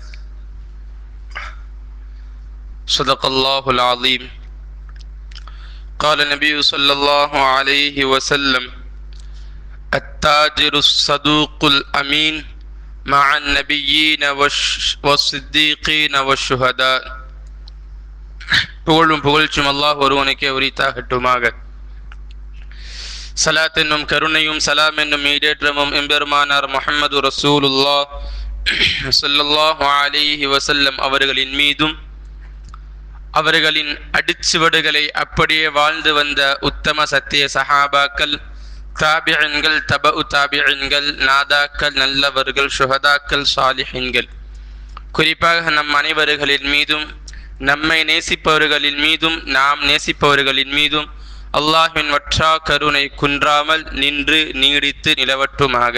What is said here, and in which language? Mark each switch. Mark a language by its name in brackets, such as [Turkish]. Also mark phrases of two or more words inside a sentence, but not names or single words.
[Arabic] صدق الله العظيم. قال النبي صلى الله عليه وسلم: التاجر الصدوق الأمين مع النبيين والصديقين والشهداء. [Tamil] புகழும் புகழ்ச்சும் அல்லாஹ் ஒருவனுக்கே உரித்தாகட்டுமாக. சலாத் என்னும் கருணையும் சலாம் என்னும் ஈடேற்றமும் எம்பெருமானார் முஹம்மது [Arabic] رسول الله صلى الله عليه [Tamil] வஸல்லம் அவர்களின் மீதும் அவர்களின் அடிச்சுவடுகளை அப்படியே வாழ்ந்து வந்த உத்தம சத்திய சஹாபாக்கள், தாபிஈன்கள், தபஉ தாபிஈன்கள், நாதாக்கள், நல்லவர்கள், சுஹதாக்கள், சாலிஹீன்கள், குறிப்பாக நம் அனைவர்களின் மீதும் நம்மை நேசிப்பவர்களின் மீதும் நாம் நேசிப்பவர்களின் மீதும் அல்லாஹ்வின் வற்றா கருணை குன்றாமல் நின்று நீடித்து நிலவட்டுமாக.